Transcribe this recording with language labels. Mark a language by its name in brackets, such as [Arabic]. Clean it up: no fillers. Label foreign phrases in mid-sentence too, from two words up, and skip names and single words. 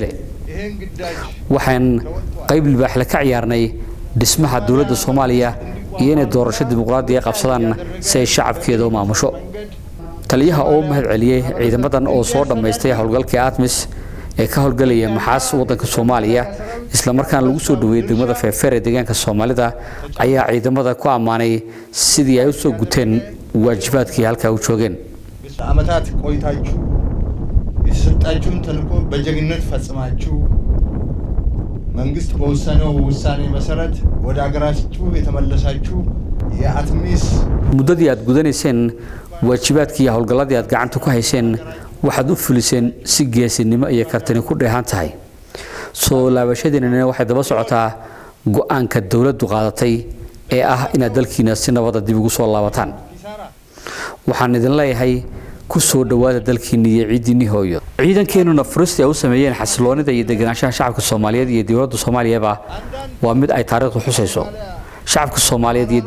[Somali] leh waxaan qayb libaax la ka ciyaarnay dhismaha dawladda Soomaaliya iyo inay doorasho dimuqraadi ah qabsadaan si ay shacabkeedu u maamusho taliyaha oo mahad celiyay ciidamadan oo soo dhameystay hawlgalkii ATMIS ee ka hawlgalaya maxaas wadanka Soomaaliya isla markaan lagu soo dhaweeyay degmada Feefeer ee deegaanka Soomaalida ayaa ciidamada ku amaanay sidii ay u soo guteen waajibaadkii halka u joogeen [Amharic] አመታት ቆይታችሁ የሰጣችሁን ተልዕኮ በጀግንነት ፈጽማችሁ መንግስት በወሰነው ውሳኔ መሰረት ወደ ሀገራችሁ የተመለሳችሁ የአትሚስ [Somali] muddadii aad gudanayseen waajibaadkii hawlgalladii aad gacanta ku hayseen waxaad u fuliseen si geesinimo iyo kartini ku dheehan tahay soo laabashadiina waxay daba socotaa go'aanka dawladdu qaadatay ee ah in dalkiina si nabad ah dib ugu soo laabataan waxaan idin leeyahay ku soo dhawaada dalkiina iyo ciidini hooyo ciidankeenu nafhurista ay usameeyeen xaasiloonida iyo deganaanshaha shacabka Soomaaliyeed iyo dawladda soomaaliyaba waa mid ay taariikhdu xuseyso shacabka Soomaaliyeed iyo